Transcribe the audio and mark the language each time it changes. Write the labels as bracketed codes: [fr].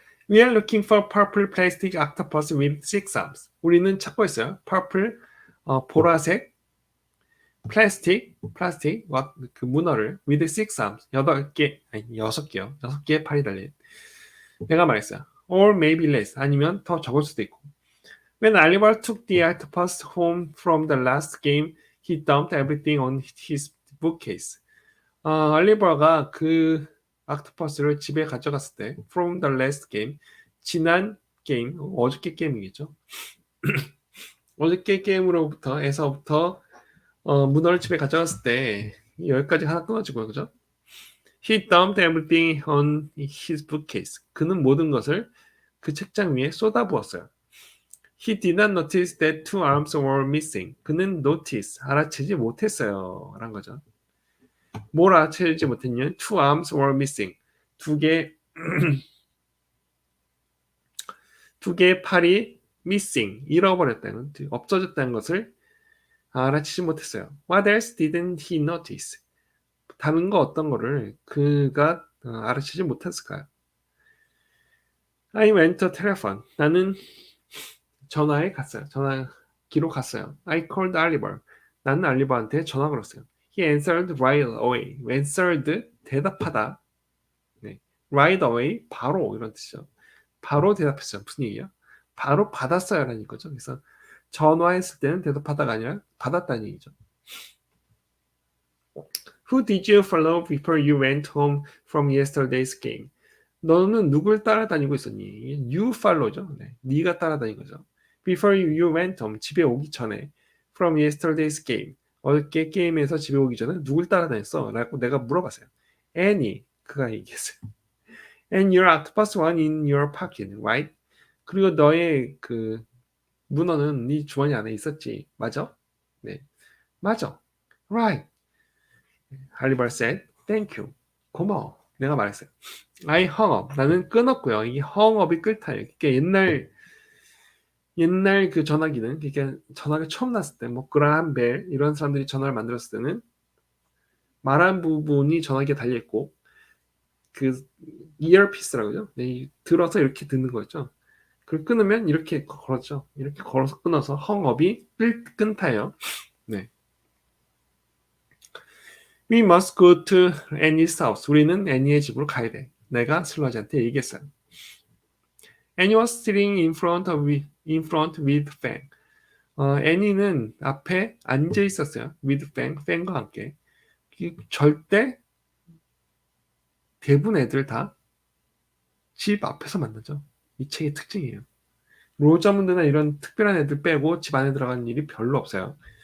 [en] We are looking for purple plastic octopus with 6 arms. [ko] 우리는 찾고 있어요. purple 보라색 플라스틱 그 문어를 [en] with 6 arms [ko] 6개의 팔이 달린. 내가 말했어요. [en] or maybe less [ko] 아니면 더 적을 수도 있고. [en] When Oliver took the octopus home from the last game, he dumped everything on his bookcase. [ko] 올리버가 그 octopus를 집에 가져갔을 때 [en] from the last game [ko] 지난 게임 어저께 게임이겠죠. 어저께 게임으로부터 문어를 집에 가져갔을 때 여기까지 하나 끊어지고요, 그죠? [en] He dumped everything on his bookcase. [ko] 그는 모든 것을 그 책장 위에 쏟아부었어요. [en] He did not notice that 2 arms were missing. [ko] 그는 알아채지 못했어요. 라는 거죠. 뭘 알아채지 못했냐면 [en] 2 arms were missing. [ko] 두 개의 팔이 missing, 잃어버렸다는, 없어졌다는 것을 알아채지 못했어요. [en] What else didn't he notice? [ko] 다른 거 어떤 거를 그가 알아채지 못했을까요? [en] I went to telephone. [ko] 나는 전화기로 갔어요. [en] I called Oliver. [ko] 나는 알리버한테 전화 걸었어요. [en] He answered right away. [ko] answered 대답하다. 네. [en] right away [ko] 바로 이런 뜻이죠. 바로 대답했어요. 무슨 얘기야? 바로 받았어요라는 거죠. 그래서 전화했을 때는 대답하다가 아니라 받았다는 얘기죠. [en] Who did you follow before you went home from yesterday's game? [ko] 너는 누굴 따라다니고 있었니? [en] You follow [ko] 죠. 네, 네가 따라다닌 거죠. [en] Before you went home, [ko] 집에 오기 전에 [en] from yesterday's game, [ko] 어저께 게임에서 집에 오기 전에 누굴 따라다녔어? 라고 내가 물어봤어요. Annie, 그가 얘기했어요. [en] And your octopus one in your pocket, right? [ko] 그리고 너의 그 문어는 네 주머니 안에 있었지, 맞아? 네, 맞아. [en] Right. Oliver said, thank you. [ko] 고마워. 내가 말했어요. [en] I hung up. [ko] 나는 끊었고요. 이 hung up이 끌타예요. 그러니까 옛날 그 전화기는, 그러니까 전화가 처음 났을 때, 뭐 그라함 벨 이런 사람들이 전화를 만들었을 때는 말한 부분이 전화기에 달려 있고 그 이어피스라고 하죠. 네, 들어서 이렇게 듣는 거였죠. 그걸 끊으면 이렇게 걸었죠. 이렇게 걸어서 끊어서 hung up이 끊타예요. 네. [en] We must go to Annie's house. [ko] 우리는 애니의 집으로 가야 돼. 내가 슬러지한테 얘기했어요. [en] Annie was sitting in front with Fang. [ko] 애니는 앞에 앉아 있었어요. [en] with Fang, [ko] 팬과 함께. 절대 대부분 애들 다 집 앞에서 만나죠. 이 책의 특징이에요. 로저문드나 이런 특별한 애들 빼고 집 안에 들어가는 일이 별로 없어요.